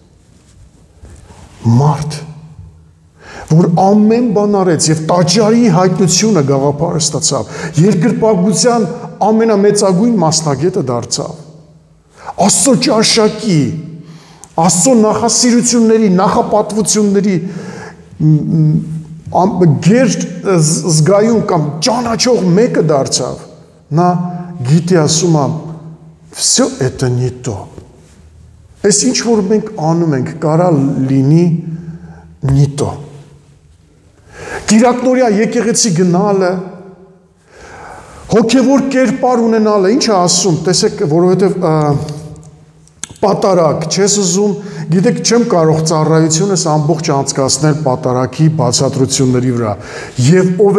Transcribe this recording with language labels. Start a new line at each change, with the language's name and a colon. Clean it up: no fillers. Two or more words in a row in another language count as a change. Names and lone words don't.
Armenian: Մարդ, որ ամեն բան արեց եւ տաճարի հայտնությունը գաղափարը ստացավ, երկրպագության ամենամեծագույն մասնագետը դարձավ։ Աստծո ճաշակի, Աստծո նախասիրությունների, նախապատվությունների գեր զգայուն կամ ճանաչող մեկը դարձավ։ Նա գիտի ասում է,
Russian: «Всё это не то»։
Armenian: Այս ինչ որ մենք անում ենք, կարա լինի
Russian: не то։
Armenian: Կիրակնորյա եկեղեցի գնալը, հոգևոր կերպար ունենալը, ինչ է ասում, տեսեք, որովհետև պատարակ չես ուզում, գիտեք, չեմ կարող ծառայությունս ամբողջ անցկացնել պատարակի բացատրությունների վրա։ Եվ ով